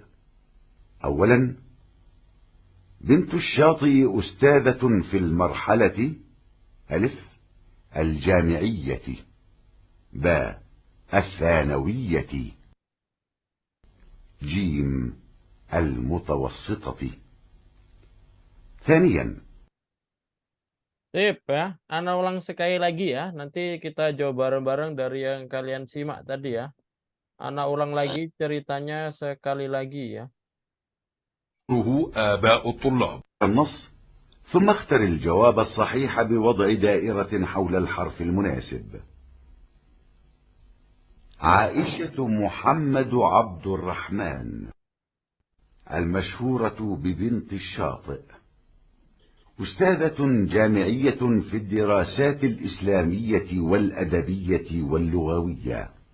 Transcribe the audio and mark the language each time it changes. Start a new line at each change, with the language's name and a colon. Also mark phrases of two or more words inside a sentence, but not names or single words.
Arabic: أولا، بنت الشاطئ أستاذة في المرحلة ألف الجامعية، باء الثانوية، جيم المتوسطة. ثانيا،
Indonesian: Sip ya. Ana ulang sekali lagi ya. Nanti kita jawab bareng-bareng dari yang kalian simak tadi ya. Ana ulang lagi ceritanya sekali lagi ya.
Arabic: آباء الطلاب. النص، ثم اختر الجواب الصحيح بوضع دائرة حول الحرف المناسب. عائشة محمد عبد الرحمن، المشهورة ببنت الشاطئ، أستاذة جامعية في الدراسات الإسلامية والأدبية واللغوية.